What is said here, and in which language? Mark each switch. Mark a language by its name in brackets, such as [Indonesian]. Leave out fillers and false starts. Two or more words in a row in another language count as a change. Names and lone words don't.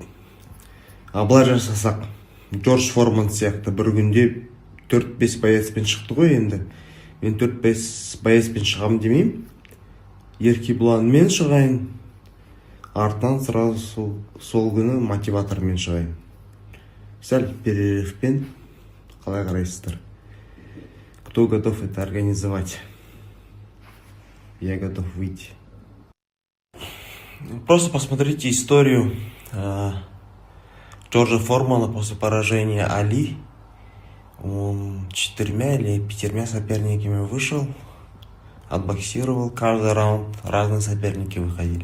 [Kazakh] Былай жасасақ, Джордж Форман сияқты бір күнде 4-5 боецпен шықты ғой енді. Мен 4-5 боецпен шығамын демеймін. Еркебұланмен шығайын, артынан сразу сол күні мотиватормен шығайын. Сәл перерывпен. Қалай қарайсыздар? [Russian] Кто готов это организовать? Я готов выйти. Просто посмотрите историю Джорджа Формана после поражения Али. Он 4 или 5 соперниками вышел, отбоксировал каждый раунд, разные соперники выходили.